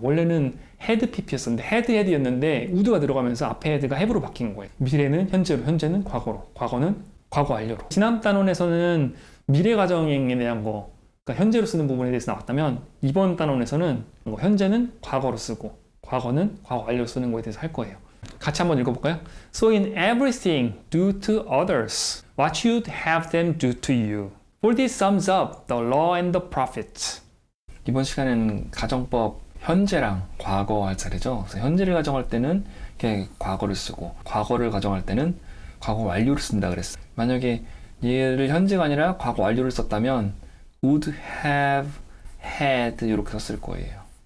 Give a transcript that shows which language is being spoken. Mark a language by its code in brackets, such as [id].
[ko] 원래는 [en] had pp [ko] 였었는데 had였는데 would가 들어가면서 앞에 had가 have로 바뀐 거예요. 미래는 현재로, 현재는 과거로, 과거는 과거 완료로. 지난 단원에서는 미래 가정에 대한 거, 그러니까 현재로 쓰는 부분에 대해서 나왔다면 이번 단원에서는 현재는 과거로 쓰고 과거는 과거 완료로 쓰는 거에 대해서 할 거예요. 같이 한번 읽어볼까요? [en] So in everything do to others what you'd have them do to you. For this sums up the law and the prophets. [ko] 이번 시간에는 가정법 현재랑 과거 할 차례죠. 그래서 현재를 가정할 때는 이렇게 과거를 쓰고 과거를 가정할 때는 과거 완료를 쓴다 그랬어요. 만약에 얘를 현재가 아니라 과거 완료를 썼다면 [en] would have had [ko] 이렇게 썼을 거예요.